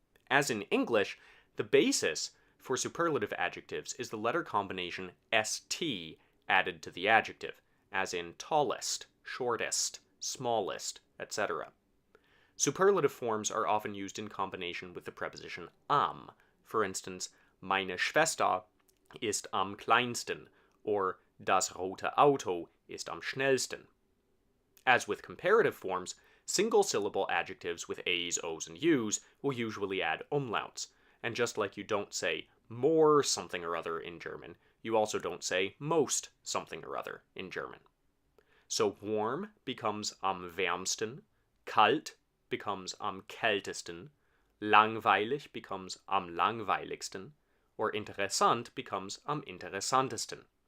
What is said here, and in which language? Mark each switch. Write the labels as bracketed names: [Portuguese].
[English] As in English, the basis for superlative adjectives is the letter combination st added to the adjective, as in tallest, shortest, smallest, etc. Superlative forms are often used in combination with the preposition am. For instance, [German] meine Schwester ist am kleinsten, or das rote Auto ist am schnellsten. [English] As with comparative forms, single-syllable adjectives with a's, o's, and u's will usually add umlauts, and just like you don't say more something or other in German, you also don't say most something or other in German. So warm becomes am wärmsten, kalt becomes am kältesten, langweilig becomes am langweiligsten, or interessant becomes am interessantesten.